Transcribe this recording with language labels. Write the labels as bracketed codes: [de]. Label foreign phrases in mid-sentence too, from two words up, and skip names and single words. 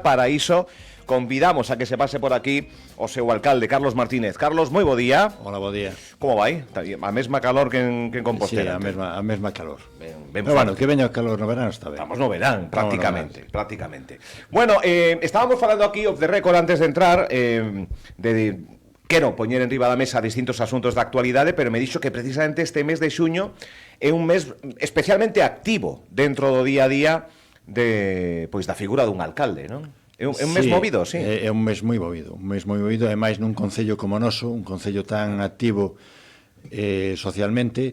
[gl] Para iso convidamos a que se pase por aquí o seu alcalde, Carlos Martínez. Carlos, moi bo día. Hola, bo día. Como vai? A mesma calor que en Compostela. Sí, a mesma calor. Ben pero bueno, que veña o calor no verano está ben. Estamos no verán, prácticamente. Bueno, estábamos falando aquí [en] off the record [gl] antes de entrar quero poñer en riba da mesa distintos asuntos da actualidade, pero me dixo que precisamente este mes de xuño é un mes especialmente activo dentro do día a día da figura dun alcalde, non? É un mes movido, sí. É un mes moi movido, e máis nun concello como o noso, un concello tan activo socialmente,